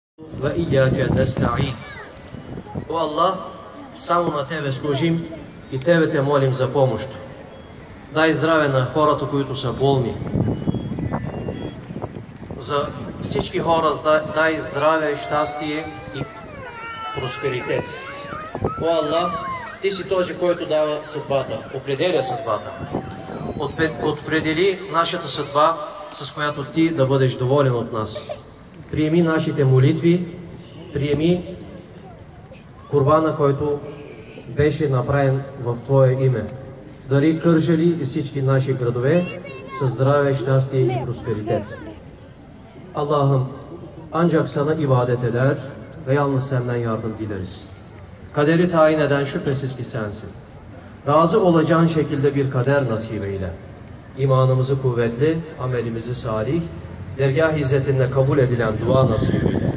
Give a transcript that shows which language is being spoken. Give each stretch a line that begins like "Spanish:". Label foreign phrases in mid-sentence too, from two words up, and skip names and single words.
Arabic: وإياك نستعين.
Bulgarian: О Аллах, само на Тебе служим и Тебе Те молим за помощ. Дай здраве на хората, които са болни. За всички хора дай здраве, щастие и просперитет. О Аллах, Ти си този, който дава съдбата, определя съдбата. Определи нашата съдба, с която Ти да бъдеш доволен от нас. Приеми нашите молитви, приеми курбана, който беше направен в Твое име. Дари Кърджали и всички наши градове със здраве, щастие и просперитет.
Turkish: Allah'ım, ancak sana ibadet eder ve yalnız senden yardım dileriz. Kaderi tayin eden şüphesiz ki sensin. Razı olacağın şekilde bir kader nasip eyle. İmanımızı kuvvetli, amelimizi salih, dergâh izzetinde kabul edilen dua nasip eyle.